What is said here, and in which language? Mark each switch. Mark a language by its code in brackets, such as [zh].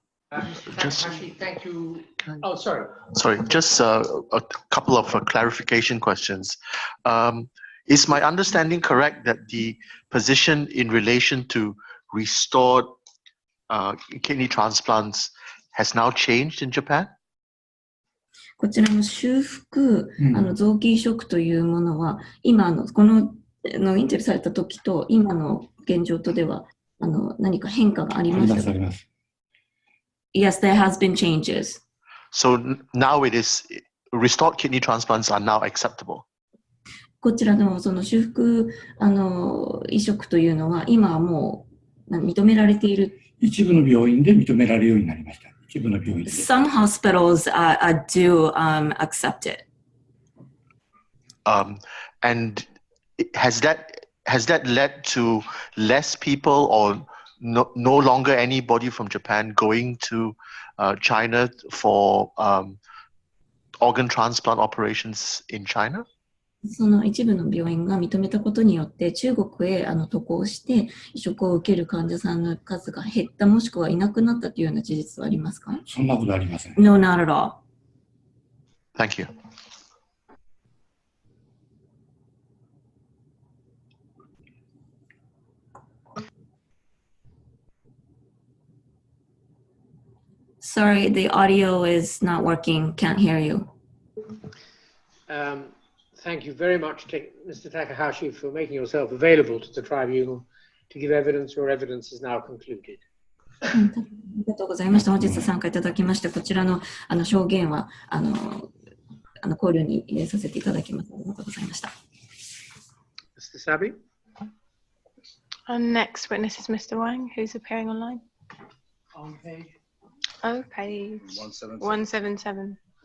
[en] Takahashi, thank you. Oh, sorry. Sorry, just a couple of clarification questions. Is my understanding correct that the position in relation to restored kidney transplants has now changed in Japan? [ja] こちらの修復、臓器移植というものは、今このインタビューされた時と今の現状とでは何か変化がありましたか？あります。 [en] Yes, there has been changes. So now it is restored kidney transplants are now acceptable. [ja] こちらのその修復移植というのは今はもう認められている。一部の病院で認められるようになりました。一部の病院で。 [en] Some hospitals do accept it. And has that led to less people or no longer anybody from Japan going to China for organ transplant operations in China? [ja] その一部の病院が認めたことによって中国へ渡航して移植を受ける患者さんの数が減ったもしくはいなくなったというような事実はありますか？そんなことありません。 [en] No, not at all. Thank you. Sorry, the audio is not working. Can't hear you. Thank you very much, Mr. Takahashi, for making yourself available to the tribunal to give evidence. Your evidence is now concluded. [ja] ありがとうございました。本日参加いただきまして、こちらの証言は考慮に入れさせていただきます。ありがとうございました。 [en] Mr. Sabi? Our next witness is Mr. Wang, who's appearing online. On page? Oh, page 177.